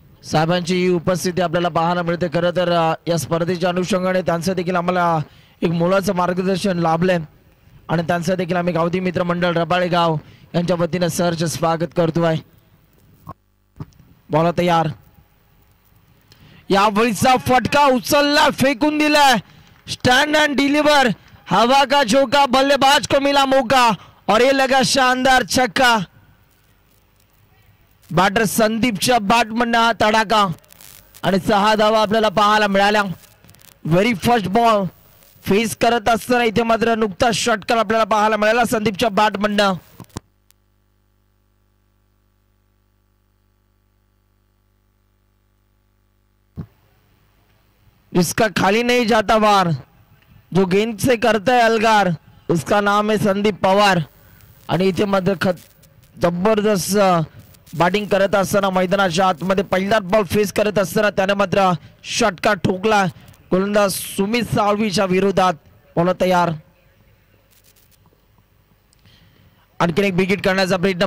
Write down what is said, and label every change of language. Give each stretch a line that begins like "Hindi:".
Marathi: साहेबांची ही उपस्थिती आपल्याला पाहायला मिळते. खरं तर या स्पर्धेच्या अनुषंगाने त्यांचं देखील आम्हाला एक मोलाचं मार्गदर्शन लाभलंय आणि त्यांचं देखील आम्ही गावठी मित्र मंडळ रबाळे गाव यांच्या वतीने सहर्ष स्वागत करतोय. बॉल तयार, यावेळीचा फटका उचलला, फेकून दिलाय.
English: stand and deliver,
Hindi: हवा का झोंका, बल्लेबाज को मिला मौका और ये लगा शानदार छक्का.
Marathi: बॅटर संदीपच्या बॅटमधनं हा तडाखा आणि 6 धावा आपल्याला पाहायला मिळाल्या.
English: very first ball face
Marathi: करत असताना इथे मात्र नुकताच षटकार आपल्याला पाहायला मिळाला संदीपच्या बॅटमधनं.
Hindi: जिसका खाली नहीं जाता वार, जो गेंद से करता है अलगार, उसका नाम है संदीप पवार.
Marathi: आणि इथे मात्र जबरदस्त बॅटिंग करत असताना मैदानाच्या आतमध्ये पहिलाच बॉल फेस करत असताना त्याने मात्र षटकार ठोकला गोलंदाज सुमित साळवीच्या विरोधात. बॉल तयार, आणखीन एक विकेट करण्याचा प्रयत्न.